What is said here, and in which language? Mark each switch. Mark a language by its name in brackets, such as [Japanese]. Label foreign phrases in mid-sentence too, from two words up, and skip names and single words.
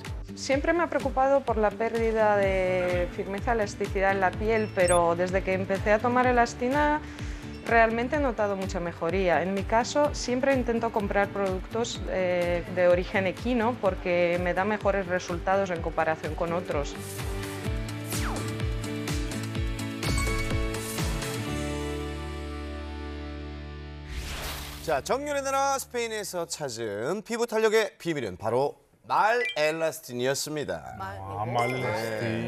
[Spanish] Siempre me ha preocupado por la pérdida de firmeza, elasticidad en la piel, pero desde que empecé a tomar elastina realmente he notado mucha mejoría. En mi caso, siempre intento comprar productos de origen equino porque me da mejores resultados en comparación con otros. [Korean] 자, 정열의 나라 스페인에서 찾은 피부 탄력의 비밀은 바로 말 엘라스틴이었습니다. 말 엘라스틴.